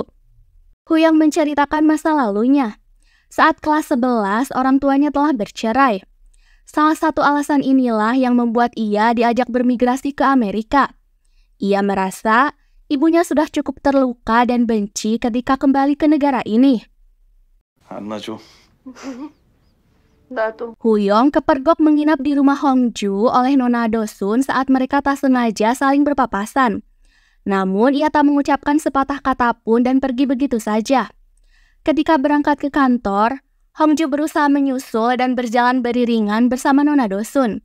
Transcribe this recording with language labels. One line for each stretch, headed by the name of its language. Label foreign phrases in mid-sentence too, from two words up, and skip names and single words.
Indonesian: Huyong menceritakan masa lalunya. Saat kelas 11, orang tuanya telah bercerai. Salah satu alasan inilah yang membuat ia diajak bermigrasi ke Amerika. Ia merasa ibunya sudah cukup terluka dan benci ketika kembali ke negara ini.
Korean: 안 놔줘. 나도.
Indonesian: Huyong kepergok menginap di rumah Hongju oleh Nona Dosun saat mereka tak sengaja saling berpapasan. Namun ia tak mengucapkan sepatah kata pun dan pergi begitu saja. Ketika berangkat ke kantor, Hongju berusaha menyusul dan berjalan beriringan bersama Nona Dosun.